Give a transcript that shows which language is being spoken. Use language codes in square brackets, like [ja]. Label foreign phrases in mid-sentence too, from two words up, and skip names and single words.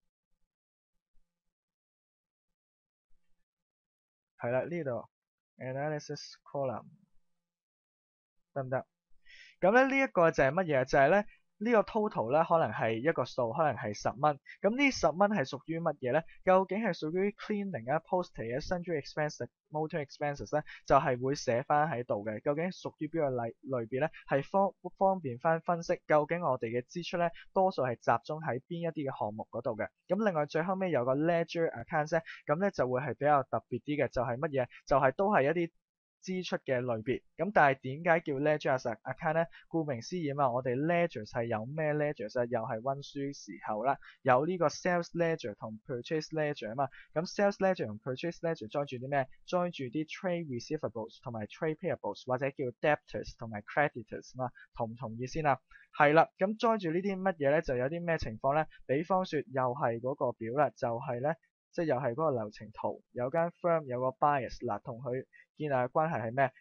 [yue] 係啦，呢度 [en] analysis column [yue] 得唔得？咁咧呢一個就係乜嘢？就係咧呢個 total 咧可能係一個數，可能係10蚊。咁呢10蚊係屬於乜嘢咧？究竟係屬於 cleaning 啊、postage 啊、 [en] sundry expenses、 motor expenses [yue] 咧，就係會寫翻喺度嘅。究竟屬於邊個類別咧？係方便翻分析究竟我哋嘅支出咧，多數係集中喺邊一啲嘅項目嗰度嘅。咁另外最後尾有個 [en] ledger account [yue] 咧，咁咧就會係比較特別啲嘅，就係乜嘢？就係都係一啲支出嘅類別。咁但係點解叫 [en] ledger as account [yue] 咧？顧名思義啊嘛，我哋 ledger 係有咩 ledger 啊？又係溫書時候啦，有呢個 [en] sales ledger [yue] 同 [en] purchase ledger [yue] 啊嘛。咁 [en] sales ledger [yue] 同 [en] purchase ledger [yue] 載住啲咩？載住啲 [en] trade receivables [yue] 同埋 [en] trade payables [yue] 或者叫 debtors 同埋 creditors 嘛，同唔同意先啊？係啦，咁載住呢啲乜嘢咧？就有啲咩情況咧？比方說又係嗰個表啦，就係咧。即係又係嗰個流程圖，有間 firm 有個 buyers 嗱，同佢建立嘅關係係咩？